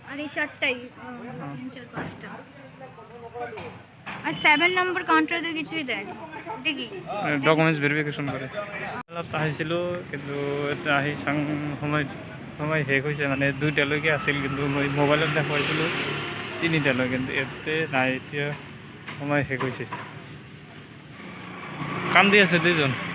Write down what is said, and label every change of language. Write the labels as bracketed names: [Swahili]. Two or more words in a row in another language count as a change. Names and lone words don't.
[Bangla] চারটাই 3, 4, 5টা আর 7 নম্বর কাউন্টারে তো কিছুই দেয় না। [Assamese] এটা কি [English] documents verification [Assamese] কৰে মেলাত আহিছিলোঁ কিন্তু এতিয়া আহি চাং সময় শেষ হৈছে মানে 2টালৈকে আছিল কিন্তু মই মোবাইলত দেখুৱাইছিলোঁ 3টালৈ কিন্তু ইয়াতে নাই এতিয়া সময় শেষ হৈছে কান্দি আছে দুজন